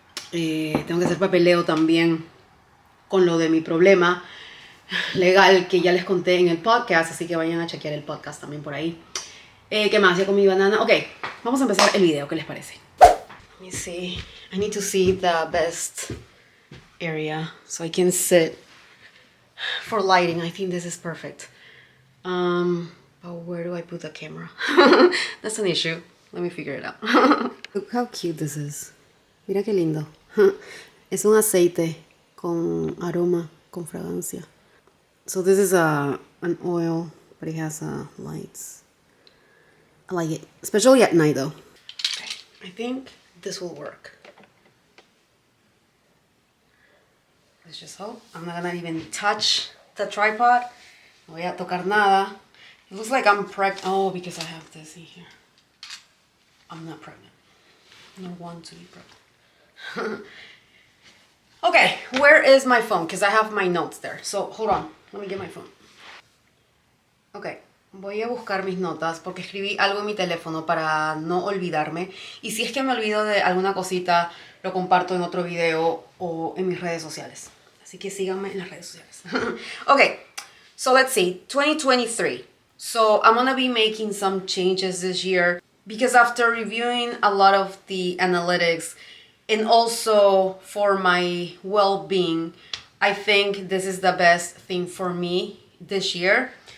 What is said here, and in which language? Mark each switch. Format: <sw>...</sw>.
<es>Tengo que hacer papeleo también con lo de mi problema legal que ya les conté en el podcast, así que vayan a chequear el podcast también por ahí. ¿Qué más? Ya con mi banana. Ok, vamos a empezar el video, ¿qué les parece?</es> <en>Let me see. I need to see the best area so I can sit. For lighting, I think this is perfect. But where do I put the camera? That's an issue. Let me figure it out. Look how cute this is.</en> <es>Mira qué lindo. Es un aceite con aroma, con fragancia.</es> <en>So this is an oil, but it has lights. I like it, especially at night though. Okay, I think this will work. Let's just hope. I'm not gonna even touch the tripod.</en> <es>No voy a tocar nada.</es> <en>It looks like I'm pregnant. Oh, because I have this in here. I'm not pregnant. I don't want to be pregnant. Okay, where is my phone? Because I have my notes there. So, hold on. Let me get my phone.</en> <es>Okay, voy a buscar mis notas porque escribí algo en mi teléfono para no olvidarme. Y si es que me olvido de alguna cosita, lo comparto en otro video o en mis redes sociales. Así que síganme en las redes sociales.</es> <en>Okay, so let's see. 2023. So I'm gonna be making some changes this year because after reviewing a lot of the analytics and also for my well-being, I think this is the best thing for me this year.</en>